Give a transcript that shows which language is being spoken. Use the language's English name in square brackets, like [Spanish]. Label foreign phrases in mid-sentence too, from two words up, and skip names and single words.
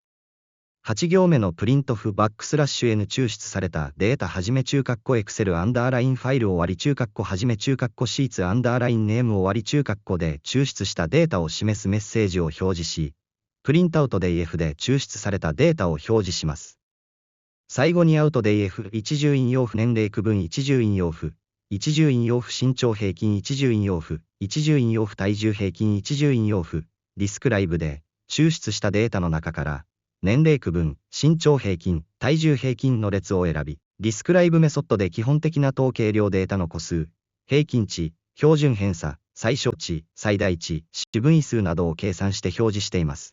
[Japanese] 。8 行目のプリントフバックスラッシュ N 抽出されたデータはじめ中括弧 Excel アンダーラインファイル終わり中括弧はじめ中括弧シーツアンダーラインネーム終わり中括弧で抽出したデータを示すメッセージを表示し、プリントアウト DEF で抽出されたデータを表示します。最後にアウト DEF 一重引用符年齢区分一重引用符、一重引用符身長平均一重引用符、一重引用符体重平均一重引用符、ディスクライブで抽出したデータの中から、年齢区分、身長平均、体重平均の列を選び、ディスクライブメソッドで基本的な統計量データの個数、平均値、標準偏差、最小値、最大値、四分位数などを計算して表示しています。